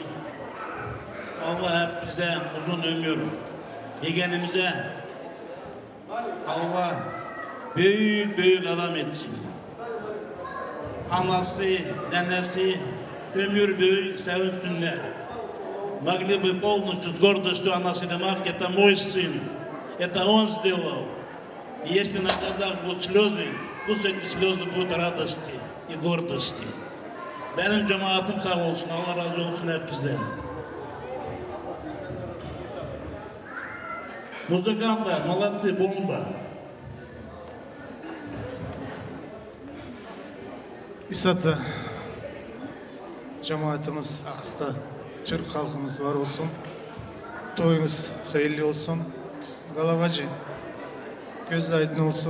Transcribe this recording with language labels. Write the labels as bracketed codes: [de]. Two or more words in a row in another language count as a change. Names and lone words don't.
[tr] Allah hep bize uzun ömür, yegenimize Allah büyük adam etsin. Anası, nenesi ömür boyu sevinsinler. [ru] Могли бы полностью с гордостью о нас думать, это мой сын, это он сделал. И если на глазах будут слезы, пусть эти слезы будут радости и гордости. [tr] Benim cemaatim sağ olsun, Allah razı olsun hep bizden. [ru] Музыканты, молодцы, бомба. [tr] İsat'ta cemaatimiz Akıs'ta Türk halkımız var olsun. Toyunuz hayırlı olsun. Galavacı göz aydın olsun.